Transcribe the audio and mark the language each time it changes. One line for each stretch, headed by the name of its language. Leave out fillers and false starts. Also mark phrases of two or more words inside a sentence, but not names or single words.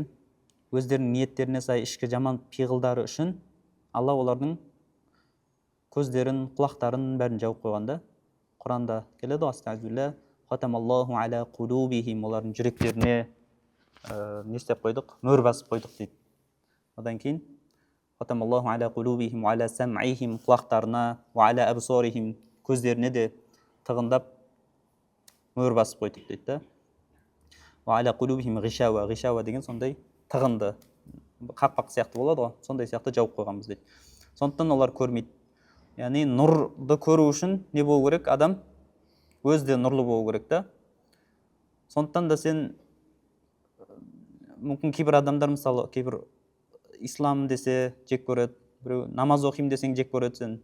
Kazakh: Өздерінің ниеттеріне сай ішкі жаман пиғылдары үшін Алла олардың көздерін, құлақтарын бәрін жауып қойғанда. Құранда келеді ғой, астағфирулла,
Arabic: ختم الله على قلوبهم,
Kazakh: олардың жүректеріне не істеп қойдық? Мөр басып қойдық дейді. Одан кейін
Arabic: ختم الله على قلوبهم وعلى سمعهم,
Kazakh: құлақтарына,
Arabic: وعلى أبصارهم,
Kazakh: көздеріне де тығындап мөр басып қойдық дейді.
Arabic: وعلى قلوبهم غشاوة,
Kazakh: ғишауа деген сондай тығынды, қақпақ сияқты болады ғой, сондай сияқты жауып қойғанбыз дейді. Сондықтан олар көрмейді. яғни нұрды көру үшін не болу керек? Адам өзі де нұрлы болу керек та. Сондықтан да сен мүмкін кейбір адамдар мысалы кейбір ислам десе жек көреді, біреу намаз оқимын десең жек көреді сен.